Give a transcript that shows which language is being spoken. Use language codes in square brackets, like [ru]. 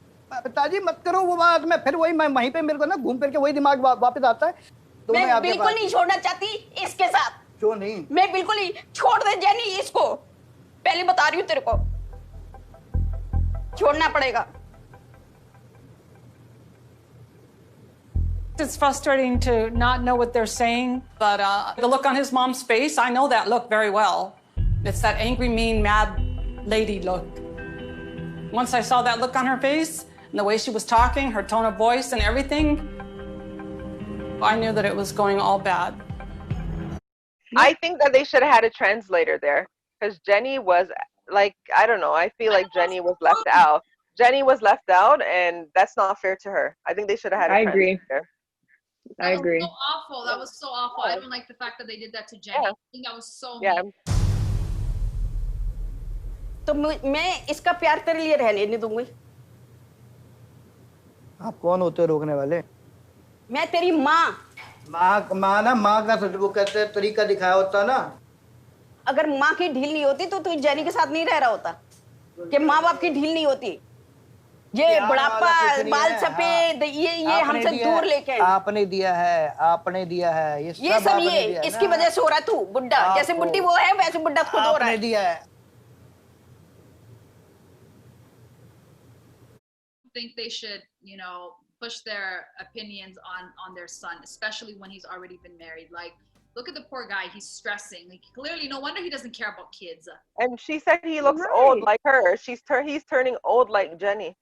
[hi] पिताजी मत करो वो बात, मैं फिर वही, मैं वहीं पे मेरे को ना घूम फिर के वही दिमाग वापस आता है। मैं बिल्कुल नहीं छोड़ना चाहती इसके साथ। क्यों नहीं? मैं बिल्कुल ही छोड़ दे जेनी इसको, पहले बता रही हूँ तेरे को, छोड़ना पड़ेगा। [en] It's frustrating to not know what they're saying, but the look on his mom's face, I know that look very well. It's that angry, mean, mad lady look. Once I saw that look on her face, and the way she was talking, her tone of voice and everything, I knew that it was going all bad. I think that they should have had a translator there, because Jenny was like, I don't know, I feel like Jenny was left out. Jenny was left out, and that's not fair to her. I think they should have had a translator. I agree. So awful. That was so awful. I don't like the fact that they did that to Jenny. I think that was so Yeah. mean. [hi] तो मैं इसका प्यार तेरे लिए रहने नहीं दूंगी। आप कौन होते हो रोकने वाले? मैं तेरी माँ। माँ ना माँ का वो कहते हैं तरीका दिखाया होता ना। अगर माँ की ढील नहीं होती तो तू जेनी के साथ नहीं रह रहा होता। कि माँ बाप की ढील नहीं होती। ये बुढ़ापा, बाल सफेद, ये हमसे दूर लेके। आपने दिया है। ये सब ये इसकी वजह से हो रहा है तू बुड्ढा। जैसे बुड्ढी वो है वैसे बुड्ढा खुद हो रहा है। आपने दिया है। [en] I think they should, push their opinions on their son, especially when he's already been married. Like, look at the poor guy. He's stressing. Like, clearly, no wonder he doesn't care about kids. And she said he looks old like her. He's turning old like Jenny.